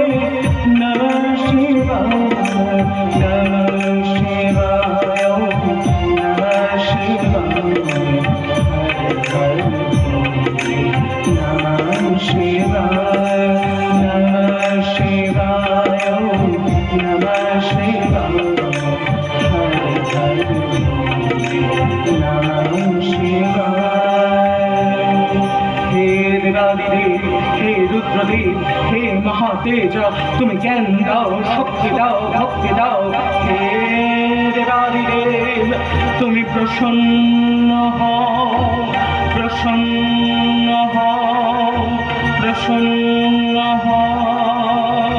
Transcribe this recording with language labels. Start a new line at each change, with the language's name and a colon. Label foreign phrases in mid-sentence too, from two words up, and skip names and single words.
Sanskrit: नमः शिवाय नमः शिवाय नमः शिवाय हर हर भोले नमः शिवाय नमः शिवाय नमः शिवाय हर हर नमः शिवाय।
Bangla: हे তেজ, তুমি জ্ঞান দাও, শক্তি দাও, ভক্তি দাও। হে দেবাদিদেব, তুমি প্রসন্ন হও, প্রসন্ন হও, প্রসন্ন হও।